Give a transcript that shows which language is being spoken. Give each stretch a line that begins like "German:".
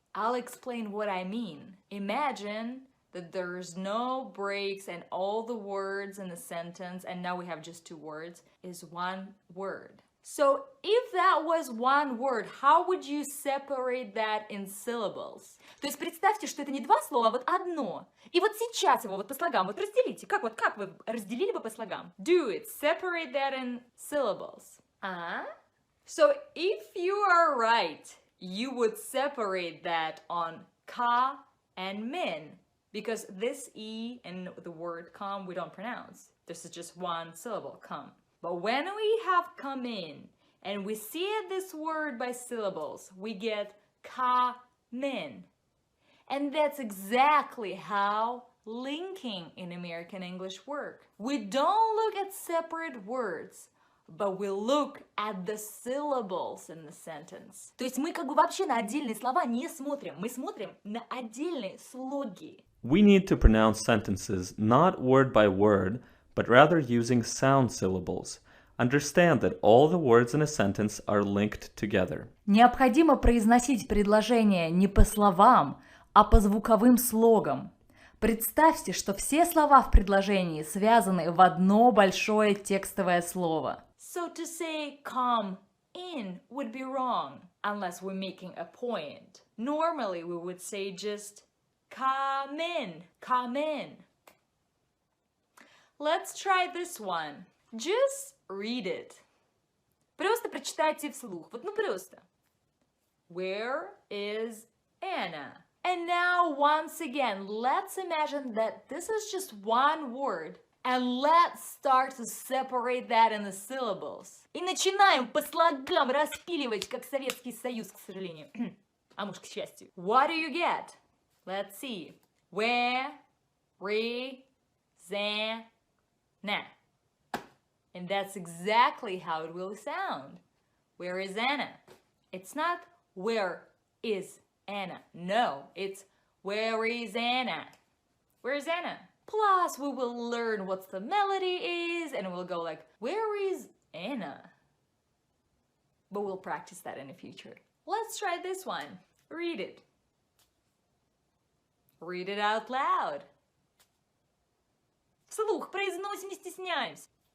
English: I'll explain what I mean. Imagine that there's no breaks and all the words in the sentence, and now we have just two words, is one word. So if that was one word, how would you separate that in syllables?
Russian: То есть представьте, что это не два слова, а вот одно. И вот сейчас его вот по слогам, вот разделите. Как вы разделили бы по слогам?
English: Do it. Separate that in syllables. So if you are right, you would separate that on ka and min, because this E and the word come we don't pronounce. This is just one syllable, come. But when we have come in and we see this word by syllables, we get ka min. And that's exactly how linking in American English work. We don't look at separate words, but we look at the syllables in the sentence.
Russian: То есть мы как бы вообще на отдельные слова не смотрим. Мы смотрим на отдельные слоги.
English: We need to pronounce sentences not word by word, but rather using sound syllables. Understand that all the words in a sentence are linked together.
Russian: Необходимо произносить предложения не по словам, а по звуковым слогам. Представьте, что все слова в предложении связаны в одно большое текстовое слово.
English: So to say come in would be wrong unless we're making a point. Normally we would say just come in, come in. Let's try this one. Just read it.
Russian: Просто прочитайте вслух. Вот ну просто.
English: Where is Anna? And now once again, let's imagine that this is just one word. And let's start to separate that in the syllables.
Russian: И начинаем по слогам распиливать, как Советский Союз, к сожалению. А может, к счастью.
English: What do you get? Let's see. Where, re, zan, na. And that's exactly how it will sound. Where is Anna? It's not where is Anna. No, it's where is Anna? Where is Anna? Plus, we will learn what the melody is, and we'll go like, where is Anna? But we'll practice that in the future. Let's try this one. Read it. Read it out loud.
Russian: Вслух произносим, не стесняемся.